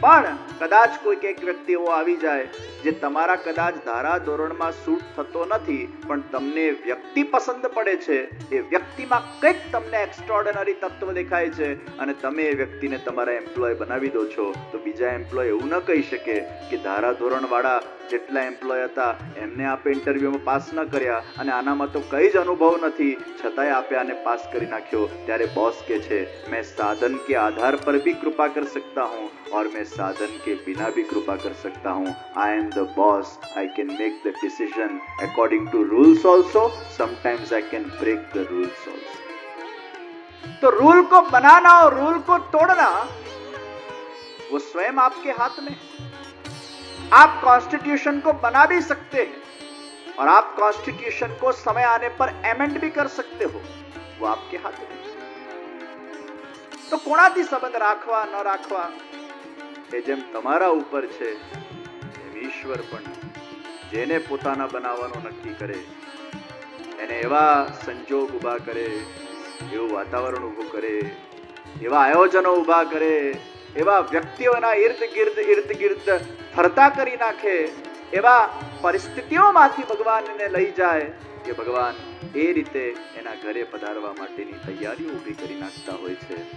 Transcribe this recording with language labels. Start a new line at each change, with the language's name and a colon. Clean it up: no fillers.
Gujarati: પણ કદાચ કોઈક એક વ્યક્તિ એવો આવી જાય જે તમારા કદાચ ધારાધોરણમાં સૂટ થતો નથી, પણ તમને વ્યક્તિ પસંદ પડે છે, એ વ્યક્તિમાં કંઈક તમને એક્સ્ટ્રાઓર્ડિનરી તત્વ દેખાય છે અને તમે એ વ્યક્તિને તમારા એમ્પ્લોય બનાવી દો છો, તો બીજા એમ્પ્લોય એવું ન કહી શકે કે ધારાધોરણ વાળા જેટલા એમ્પ્લોય હતા એમને આપે ઇન્ટરવ્યુમાં પાસ ન કર્યા અને આનામાં તો કઈ જ અનુભવ નથી, છતાંય આપે આને પાસ કરી નાખ્યો. ત્યારે બોસ કે છે,
Hindi: मैं साधन के आधार पर भी कृपा कर सकता हूँ और मैं साधन के बिना भी कृपा कर सकता हूँ.
English: I am the boss. I can make the decision according to rules also. Sometimes I can break the rules also.
Hindi: तो रूल को बनाना और रूल को तोड़ना वो स्वयं आपके हाथ में. आप कॉन्स्टिट्यूशन को बना भी सकते हैं और आप कॉन्स्टिट्यूशन को समय आने पर एमेंड भी कर सकते हो, वो आपके हाथ में.
Gujarati: તો કોણાથી સંબંધ રાખવા ન રાખવા એ જેમ તમારા ઉપર છે, એમ ઈશ્વર પણ જેને પોતાના બનાવવાનું નક્કી કરે એને એવા સંજોગ ઊભા કરે, એવું વાતાવરણ ઊભું કરે, એવા આયોજનો ઊભા કરે, એવા વ્યક્તિઓના ઇર્દ ગિર્દ ફરતા કરી નાખે, એવા પરિસ્થિતિઓમાંથી ભગવાન એને લઈ જાય કે ભગવાન એ રીતે એના ઘરે પધારવા માટેની તૈયારીઓ ઊભી કરી નાખતા હોય છે.